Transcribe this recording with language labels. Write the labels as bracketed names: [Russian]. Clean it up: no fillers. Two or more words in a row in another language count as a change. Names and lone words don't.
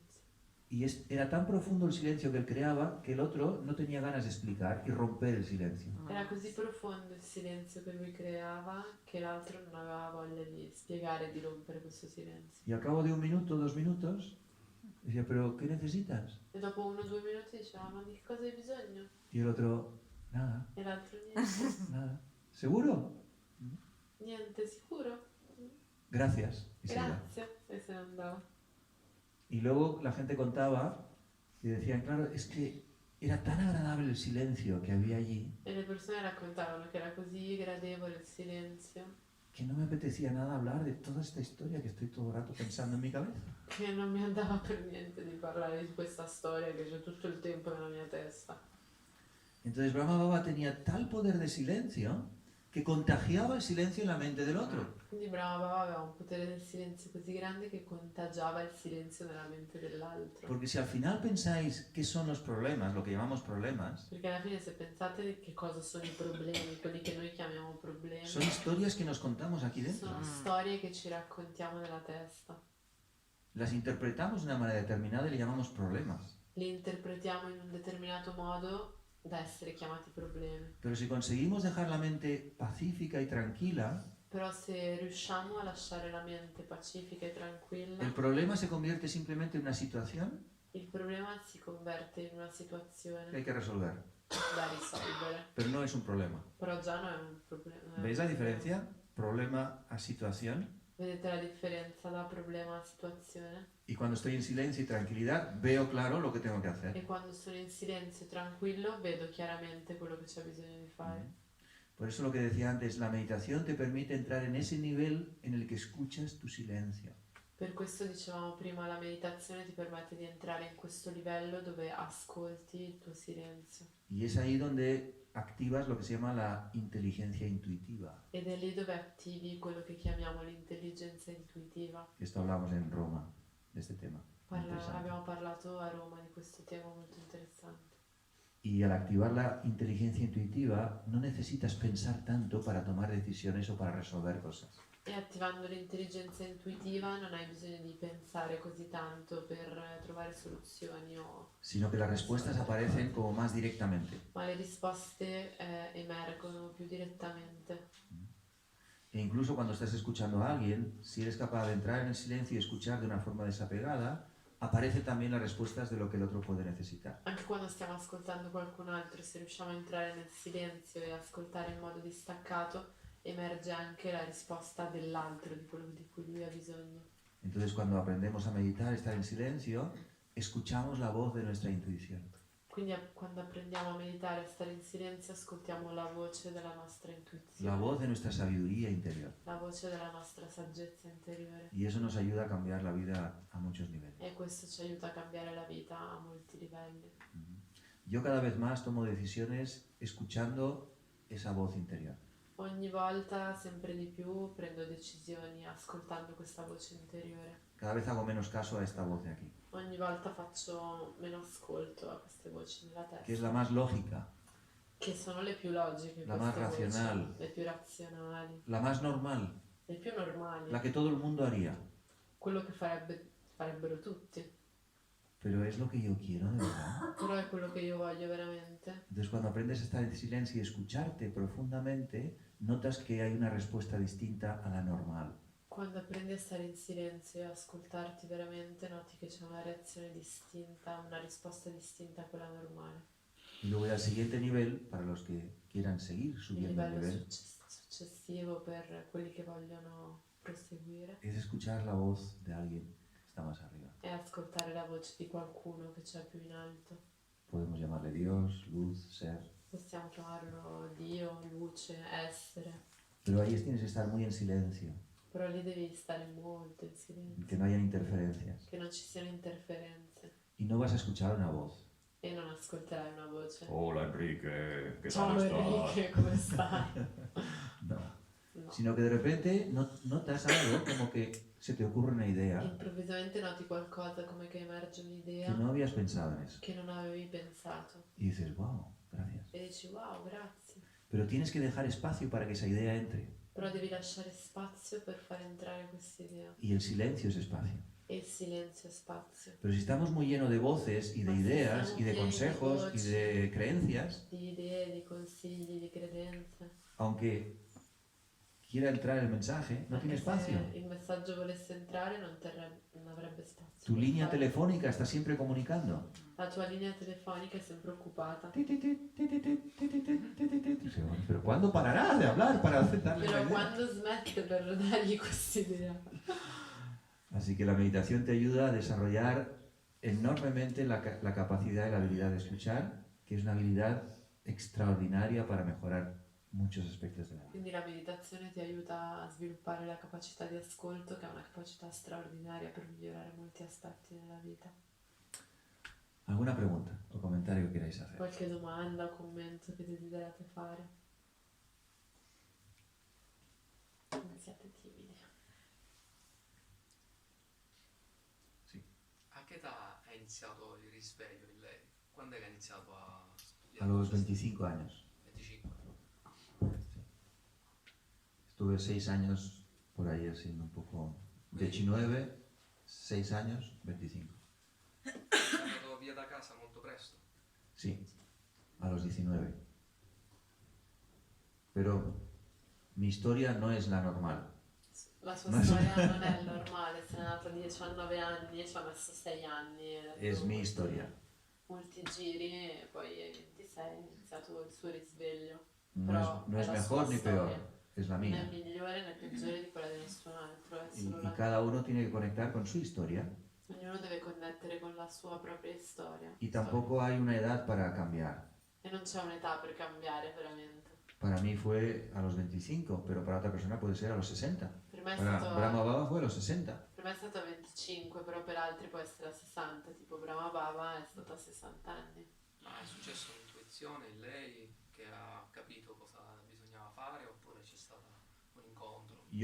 [Spanish] Y era tan profundo el silencio que él creaba que el otro no tenía ganas de explicar y romper el silencio. [Italian] Era così profondo il silenzio che lui creava che l'altro non aveva voglia di spiegare e di rompere questo silenzio. [Spanish] Y al cabo de 1 minuto, 2 minutos, decía, ¿pero qué necesitas? [Italian] E dopo 1 o 2 minuti diceva, ma di che cosa hai bisogno? [Spanish] Y el otro, nada, [Italian] E l'altro niente. [Spanish] nada. ¿Seguro? [Italian] Niente, sicuro? [Spanish] Gracias. Y se iba. [Italian] Grazie. E se ne andava. [Spanish] Y luego la gente contaba y decían, claro, es que era tan agradable el silencio que había allí [Italian] E le persone raccontavano che era così gradevole il silenzio [Spanish] que no me apetecía nada hablar de toda esta historia que estoy todo el rato pensando en mi cabeza. [Italian] che non mi andava per niente di parlare di questa storia che c'è tutto il tempo nella mia testa. [Spanish] Entonces Brahma Baba tenía tal poder de silencio que contagiaba el silencio en la mente del otro. [Italian] Quindi Brahma Baba aveva un potere del silenzio così grande che contagiava il silenzio nella mente dell'altro. [Spanish] Porque si al final pensáis qué son los problemas, lo que llamamos problemas, [Italian] Perché alla fine se pensate che cosa sono i problemi, quelli che noi chiamiamo problemi, [Spanish] son historias que nos contamos aquí dentro. [Italian] sono storie che ci raccontiamo nella testa. [Spanish] Las interpretamos de una manera determinada y le llamamos problemas. [Italian] Li interpretiamo in un determinato modo da essere chiamati problemi. [Spanish] Pero si conseguimos dejar la mente pacífica y tranquila, [Italian] Però se riusciamo a lasciare la mente pacifica e tranquilla, [Spanish] el problema se convierte simplemente en una situación [Italian] il problema si converte in una [Spanish] que hay [Italian] situazione [Spanish] que resolver. [Italian] da risolvere. [Spanish] Pero no es un problema. [Italian] Però già non è un problema. [Spanish] ¿Veis la diferencia? Problema a situación. [Italian] Vedete la differenza da problema a situazione? [Spanish] Y cuando estoy en silencio y tranquilidad, veo claro lo que tengo que hacer. [Italian] E quando sono in silenzio e tranquillo vedo chiaramente quello che c'è bisogno di fare. [Spanish] Por eso lo que decía antes, la meditación te permite entrar en ese nivel en el que escuchas tu silencio. [Italian] Per questo dicevamo prima, la meditazione ti permette di entrare in questo livello dove ascolti il tuo silenzio. [Spanish] Y es ahí donde activas lo que se llama la inteligencia intuitiva. [Italian] Ed è lì dove attivi quello che chiamiamo l'intelligenza intuitiva. [Spanish] Esto hablamos en Roma, de este tema. Interesante. [Italian] Abbiamo parlato a Roma di questo tema molto interessante. [Spanish] Y al activar la inteligencia intuitiva, no necesitas pensar tanto para tomar decisiones o para resolver cosas. [Italian] E attivando l'intelligenza intuitiva non hai bisogno di pensare così tanto per trovare soluzioni [Spanish] Sino que las respuestas aparecen como más directamente. [Italian] ma le risposte emergono più direttamente. [Spanish] E incluso cuando estás escuchando a alguien, si eres capaz de entrar en el silencio y escuchar de una forma desapegada, aparecen también las respuestas de lo que el otro puede necesitar. [Italian] Anche quando stiamo ascoltando qualcun altro, se riusciamo a entrare nel silenzio e ascoltare in modo distaccato, emerge anche la risposta dell'altro, di quello di cui lui ha bisogno. [Spanish] Entonces cuando aprendemos a meditar, estar en silencio, escuchamos la voz de nuestra intuición. [Italian] Quindi quando apprendiamo a meditare, a stare in silenzio, ascoltiamo la voce della nostra intuizione, [Spanish] La voz de nuestra sabiduría interior. [Italian] la voce della nostra saggezza interiore. [Spanish] Y eso nos ayuda a cambiar la vida a muchos niveles. [Italian] E questo ci aiuta a cambiare la vita a molti livelli. [Spanish] Yo cada vez más tomo decisiones escuchando esa voz interior. [Italian] Ogni volta, sempre di più, prendo decisioni ascoltando questa voce interiore. [Spanish] Cada vez hago menos caso a esta voz de aquí, [Italian] Ogni volta faccio meno ascolto a queste voci nella [Spanish] que es [Italian] testa, [Spanish] la más lógica, [Italian] che sono le più logiche, [Spanish] La más [Italian] queste voci, [Spanish] razional. [Italian] le più razionali, [Spanish] la más normal, [Italian] le più normali, [Spanish] la que todo el mundo haría. [Italian] quello che farebbero tutti. [Spanish] Pero es lo que yo quiero, de verdad. [Italian] Però è quello che io voglio veramente. [Spanish] Entonces cuando aprendes a estar en silencio y escucharte profundamente, notas que hay una respuesta distinta a la normal. [Italian] Quando apprendi a stare in silenzio e ascoltarti veramente, noti che c'è una reazione distinta, una risposta distinta a quella normale. [Spanish] Y luego ya al siguiente nivel, para los que quieran seguir [Italian] Il [Spanish] subiendo el [Italian] livello [Spanish] nivel, [Italian] successivo per quelli che vogliono proseguire [Spanish] es escuchar la voz de alguien que está más arriba. [Italian] è ascoltare la voce di qualcuno che c'è più in alto. [Spanish] Podemos llamarle Dios, luz, ser, [Italian] Possiamo chiamarlo Dio, luce, essere, [Spanish] pero ahí tienes que estar muy en silencio, [Italian] però lì devi stare molto in silenzio, [Spanish] que no hayan interferencias. [Italian] che non ci siano interferenze [Spanish] Y no vas a escuchar una voz. [Italian] e non ascolterai una voce. [Spanish] Hola Enrique, ¿qué [Italian] Ciao tal estás? Enrique, come stai? [Spanish] No. [Italian] No. [Spanish] Sino que de repente notas algo como que se te ocurre una idea [Italian] Improvvisamente noti qualcosa come che emerge [Spanish] que [Italian] un'idea [Spanish] no habías pensado en eso. [Italian] che non avevi pensato [Spanish] Y dices, wow, gracias. [Italian] e dici wow, grazie. [Spanish] Pero tienes que dejar espacio para que esa idea entre. [Italian] Però devi lasciare spazio per far entrare questa idea [Spanish] Y el silencio es espacio. [Italian] e il silenzio è spazio. [Spanish] Pero si estamos muy llenos de voces y de ideas y de consejos y de creencias, [Italian] Di idee, di consigli, di credenze. [Spanish] aunque quiera entrar el mensaje, no tiene [Italian] Anche se [Spanish] espacio. [Italian] il messaggio volesse entrare non avrebbe spazio. [Spanish] Tu [Italian] per [Spanish] línea [Italian] farlo. [Spanish] telefónica está siempre comunicando. [Italian] La tua linea telefonica è sempre occupata. [Spanish] Pero ¿cuándo parará de hablar para darle la [Italian] Però [Spanish] idea? [Italian] quando smette per dargli quest'idea? [Spanish] Así que la meditación te ayuda a desarrollar enormemente la capacidad y la habilidad de escuchar, que es una habilidad extraordinaria para mejorar muchos aspectos de la vida. [Italian] Quindi la meditazione ti aiuta a sviluppare la capacità di ascolto, che è una capacità straordinaria per migliorare molti aspetti della vita. [Spanish] ¿Alguna pregunta o comentario que queráis hacer? [Italian] Qualche domanda o commento che desiderate fare? Non siate timidi. A che età è iniziato il risveglio in lei? Quando è che ha iniziato a [Spanish] A [Italian] studiare? [Spanish] los 25 años. [Italian] 25. [Spanish] Estuve 6 años por ahí haciendo un poco 19, 6 años, 25. [Italian] È andato via da casa molto presto. [Spanish] Sí, a los 19. Pero mi historia no es la normal. [Italian] La sua storia non è normale, se n'è nato a 19 anni, ci ha messo 6 anni. Ha [Spanish] Es [Italian] fatto [Spanish] mi historia. [Italian] molti giri e poi ai 26 è iniziato il suo risveglio. [Spanish] No [Italian] Però [Spanish] es, no es [Italian] è la [Spanish] mejor [Italian] sua [Spanish] ni peor, [Italian] storia. [Spanish] es la [Italian] Non è [Spanish] mía. [Italian] migliore né peggiore di quella di nessun altro, è [Spanish] Y, [Italian] solo [Spanish] y [Italian] la [Spanish] cada uno tiene que conectar con su historia. [Italian] Ognuno deve connettere con la sua propria storia. [Spanish] Y tampoco hay una edad para cambiar. [Italian] E non c'è un'età per cambiare veramente. [Spanish] Para mí fue a los 25, pero para otra persona puede ser a los 60. [Italian] Per me è [Spanish] Para [Italian] stato, [Spanish] Brahma Baba fue a los 60. [Italian] per me è stato a 25, però per altri può essere a 60, tipo Brahma Baba è stato a 60 anni. Ma è successo un'intuizione in lei che ha capito cosa bisognava fare oppure c'è stato un incontro?